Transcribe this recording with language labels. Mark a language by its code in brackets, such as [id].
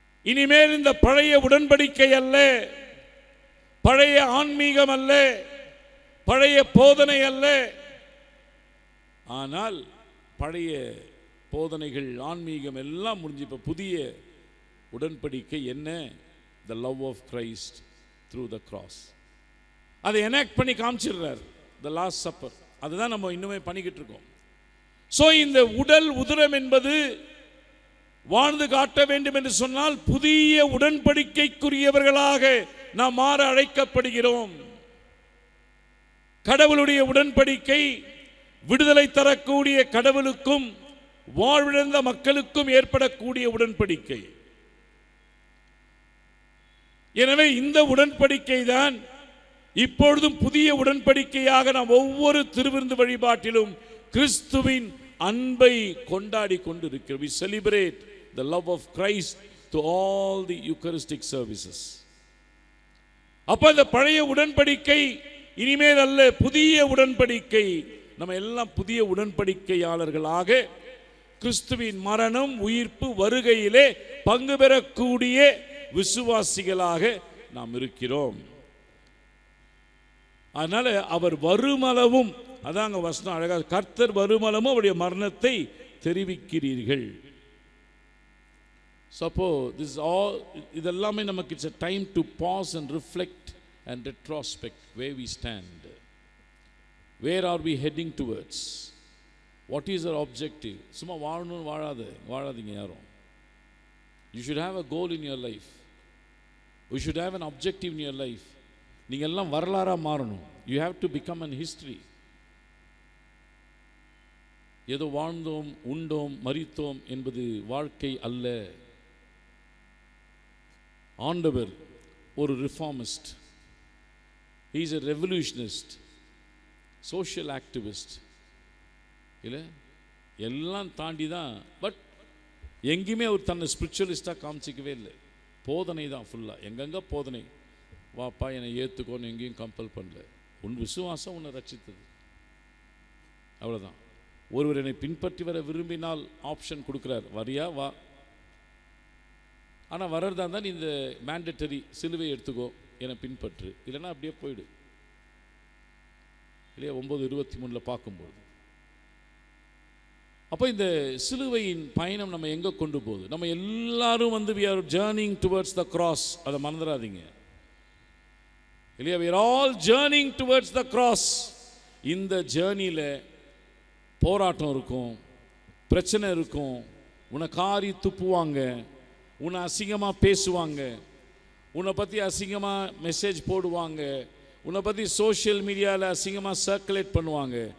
[ta] இனிமேல் இந்த பழைய உடன்படிக்கை அல்ல, பழைய ஆன்மீகம் அல்ல, பழைய போதனை அல்ல. ஆனால் பழைய போதனைகள், ஆன்மீகம் எல்லாம் முடிஞ்சு இப்போ புதிய உடன்படிக்கை என்ன? [en] the love of Christ through the cross. [ta] அதை எனாக்ட் பண்ணி காமிச்சிடுறார், the last supper. அதுதான் நம்ம இன்னுமே பண்ணிக்கிட்டு இருக்கோம். ஸோ இந்த உடல் உதிரம் என்பது வாழ்ந்து காட்ட வேண்டும் என்று சொன்னால் புதிய உடன்படிக்கைக்குரியவர்களாக நாம் மாற அழைக்கப்படுகிறோம். கடவுளுடைய உடன்படிக்கை விடுதலை தரக்கூடிய கடவுளுக்கும் வாழ்விழந்த மக்களுக்கும் ஏற்படக்கூடிய உடன்படிக்கை. எனவே இந்த உடன்படிக்கை தான் இப்பொழுதும் புதிய உடன்படிக்கையாக நாம் ஒவ்வொரு திருவிருந்து வழிபாட்டிலும் கிறிஸ்துவின் அன்பை கொண்டாடி கொண்டிருக்கிறோம். [en] We celebrate the love of Christ to all the Eucharistic services. [ta] அப்ப இந்த பழைய உடன்படிக்கை இனிமேல் அல்ல, புதிய உடன்படிக்கை. நம்ம எல்லாம் புதிய உடன்படிக்கையாளர்களாக கிறிஸ்துவின் மரணம், உயிர்ப்பு, வருகையிலே பங்கு பெறக்கூடிய விசுவாசிகளாக நாம் இருக்கிறோம். அதனால அவர் வருமளவும், அதாங்க வசனம் அழகாக, கர்த்தர் வருமளவும் அவருடைய மரணத்தை தெரிவிக்கிறீர்கள். [en] Suppose this all, இதெல்லாமே நமக்கு it's a time to pause and reflect and retrospect where we stand. Where are we heading towards? What is our objective? சும்மா வாழணும் வாழாதீங்க யாரும். You should have a goal in your life. You should have an objective in your life. நீங்க எல்லாம் வரலாறா மாறணும். You have to become an history. [ta] ஏதோ வாழ்ந்தோம், உண்டோம், மரித்தோம் என்பது வாழ்க்கை அல்ல. [en] ஆண்டவர் ஒரு reformist, he is a revolutionist, social activist. [ta] இல்லை, எல்லாம் தாண்டி தான். பட் எங்கேயுமே அவர் தன்னை ஸ்பிரிச்சுவலிஸ்டாக காமிச்சிக்கவே இல்லை. போதனை தான் ஃபுல்லாக, எங்கெங்கே போதனை. வாப்பா என்னை ஏற்றுக்கோன்னு எங்கேயும் கம்பல் பண்ணல. உன் விசுவாசம் உன்னை ரட்சித்தது, அவ்வளோதான். ஒருவர் என்னை பின்பற்றி வர விரும்பினால் ஆப்ஷன் கொடுக்குறார், வரியா வா. ஆனால் வர்றதா இருந்தால் நீ இந்த மேண்டட்டரி சிலுவை எடுத்துக்கோ, என்னை பின்பற்று, இல்லைன்னா அப்படியே போயிடு. இல்லையா 9:23 பார்க்கும்போது. அப்போ இந்த சிலுவையின் பயணம் நம்ம எங்கே கொண்டு போகுது? நம்ம எல்லாரும் வந்து we are journeying towards the cross. அதை மறந்துடாதீங்க இல்லையா? [en] we are all journeying towards the cross. [ta] இந்த ஜேர்னியில் போராட்டம் இருக்கும், பிரச்சனை இருக்கும். உன்னை காரி துப்புவாங்க, உன்னை அசிங்கமாக பேசுவாங்க, உன்னை பற்றி அசிங்கமாக மெசேஜ் போடுவாங்க, உன்னை பற்றி சோஷியல் மீடியாவில் அசிங்கமாக சர்க்குலேட் பண்ணுவாங்க.